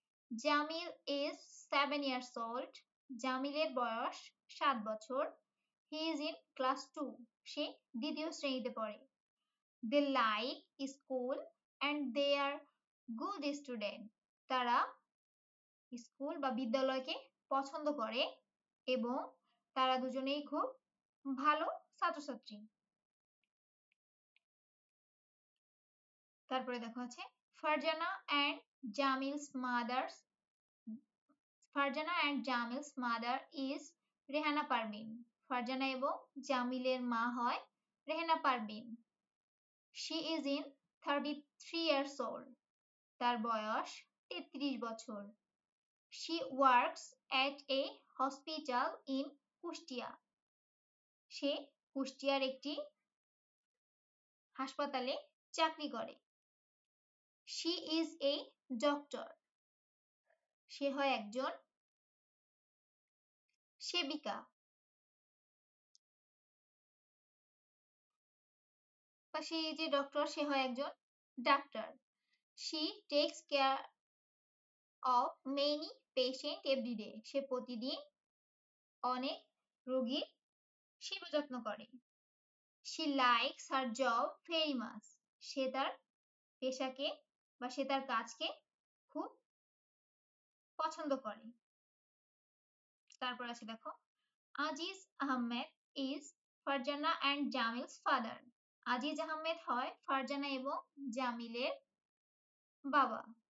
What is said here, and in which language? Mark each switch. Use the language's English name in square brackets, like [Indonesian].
[English] Jamil is 7 years old. [Bangla] জামিলের বয়স 7 বছর। [English] He is in class 2. [Bangla] সে দ্বিতীয় শ্রেণীতে পড়ে। [English] They like school and they are good student. [Bangla] তারা স্কুল বা বিদ্যালয়কে পছন্দ করে এবং তারা দুজনেই খুব ভালো ছাত্রছাত্রী। তারপরে দেখো আছে Farzana [English] and Jamil's mother. Farzana and Jamil's mother is Rehana Parvin. [Bangla] Farzana এবং জামিলের মা হয় Rehana Parvin. [English] She is in 33 years old. [Bangla] তার বয়স 33 বছর। [English] She works at a hospital in Kushtia. [Bangla] সে কুষ্টিয়ার একটি হাসপাতালে চাকরি করে। [English] She is a doctor. [Bangla] সে হয় একজন সেবিকা বা সে যে ডক্টর সে হয় একজন doctor. [English] She takes care of many patients every day. [Bangla] সে প্রতিদিন অনেক রোগীর সেবা যত্ন করে। [English] She likes her job very much. [Bangla] সে তার পেশাকে বা সে তার কাজকে খুব পছন্দ করে। তারপর আছে দেখো [English] Aziz Ahmed is Farzana and Jamil's father. [Bangla] Aziz Ahmed হয় ফারজানা এবং জামিলের বাবা।